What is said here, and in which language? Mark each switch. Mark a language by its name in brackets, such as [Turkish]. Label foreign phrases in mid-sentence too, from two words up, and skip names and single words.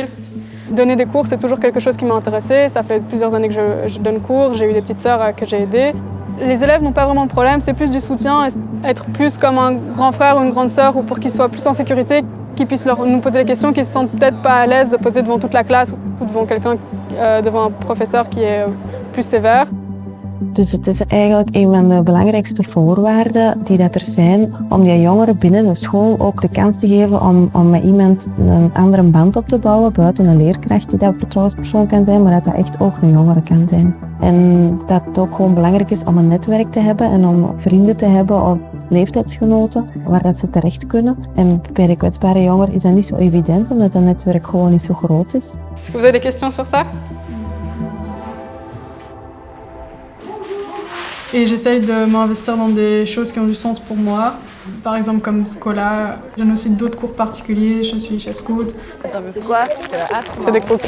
[French] Donner des cours, c'est toujours quelque chose qui m'a intéressée. Ça fait plusieurs années que je donne cours, j'ai eu des petites sœurs que j'ai aidées. Les élèves n'ont pas vraiment de problème, c'est plus du soutien, être plus comme un grand frère ou une grande sœur ou pour qu'ils soient plus en sécurité, qu'ils puissent nous poser des questions qu'ils ne se sentent peut-être pas à l'aise de poser devant toute la classe ou devant devant un professeur qui est plus sévère. [Dutch] Dus het is eigenlijk een van de belangrijkste voorwaarden die dat er zijn om die jongeren binnen de school ook de kans te geven om met iemand een andere band op te bouwen, buiten een leerkracht die dat een vertrouwenspersoon kan zijn, maar dat dat echt ook een jongere kan zijn. En dat het ook gewoon belangrijk is om een netwerk te hebben en om vrienden te hebben of leeftijdsgenoten waar dat ze terecht kunnen. En bij de kwetsbare jongeren is dat niet zo evident omdat dat netwerk gewoon niet zo groot is. [French] Est-ce que vous avez des questions sur ça? Et j'essaye de m'investir dans des choses qui ont du sens pour moi. Par exemple comme Scola, je donne aussi d'autres cours particuliers, je suis chef scout. C'est quoi? C'est des cours.